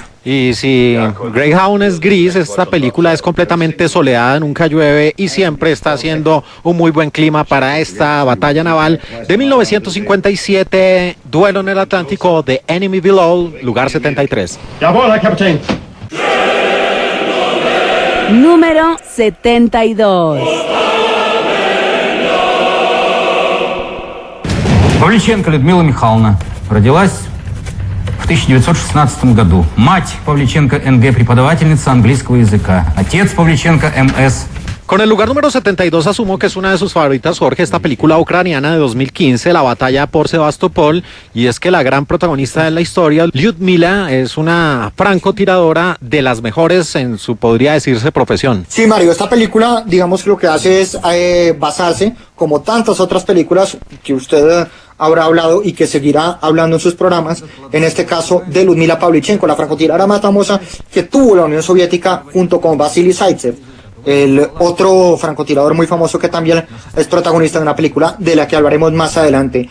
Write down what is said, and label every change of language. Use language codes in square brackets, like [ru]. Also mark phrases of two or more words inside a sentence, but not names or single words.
[es] Y si Greyhound es gris, esta película es completamente soleada, nunca llueve y siempre está haciendo un muy buen clima para esta batalla naval de 1957, Duelo en el Atlántico, The Enemy Below, lugar 73. Jawohl, Capitán. Número 72. [ru] Павличенко Людмила Михайловна родилась в 1916 году. Мать Павличенко НГ, преподавательница английского языка. Отец Павличенко МС. [es] Con el lugar número 72 asumo que es una de sus favoritas, Jorge, esta película ucraniana de 2015, La batalla por Sebastopol, y es que la gran protagonista de la historia, Lyudmila, es una francotiradora de las mejores en su, podría decirse, profesión. Sí, Mario, esta película, digamos que lo que hace es basarse, como tantas otras películas que usted habrá hablado y que seguirá hablando en sus programas, en este caso de Lyudmila Pavlichenko, la francotiradora más famosa que tuvo la Unión Soviética junto con Vasily Zaitsev, el otro francotirador muy famoso que también es protagonista de una película de la que hablaremos más adelante.